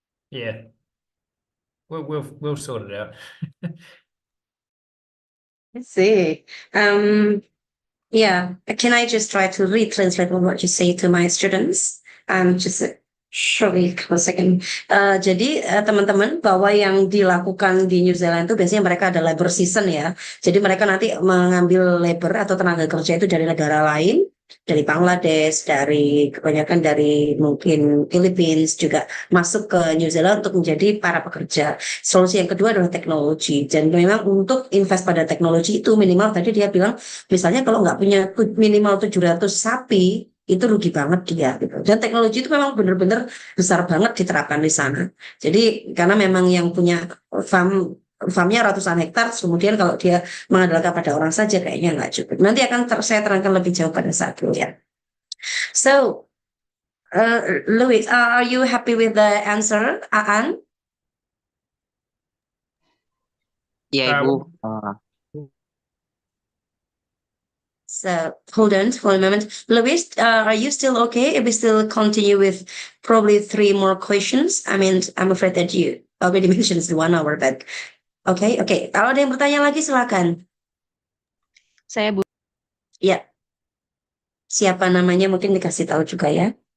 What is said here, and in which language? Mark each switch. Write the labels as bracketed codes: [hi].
[en] Yeah, we'll sort it out. Let's see. Yeah, can I just try to retranslate what you say to my students? Just surely for a second. [id] Jadi teman-teman, bahwa yang dilakukan di New Zealand itu biasanya mereka ada labor season ya. Jadi mereka nanti mengambil labor atau tenaga kerja itu dari negara lain, dari Bangladesh, kebanyakan dari mungkin Philippines juga masuk ke New Zealand untuk menjadi para pekerja. Solusi yang kedua adalah teknologi, dan memang untuk invest pada teknologi itu minimal tadi dia bilang misalnya kalau nggak punya minimal 700 sapi itu rugi banget dia gitu. Dan teknologi itu memang benar-benar besar banget diterapkan di sana. Jadi karena memang yang punya farmnya ratusan hektar, kemudian kalau dia mengandalkan pada orang saja kayaknya nggak cukup. Nanti akan saya terangkan lebih jauh pada saat itu ya. [en] So, Louis, are you happy with the answer, Aan? [id] Ya, Ibu. [en] So hold on for a moment. Louis, are you still okay if we still continue with probably 3 more questions? I mean, I'm afraid that you already mentioned it's 1 hour, but [id] Oke, oke. Kalau ada yang bertanya lagi silakan. Saya Bu. Ya. Siapa namanya mungkin dikasih tahu juga ya.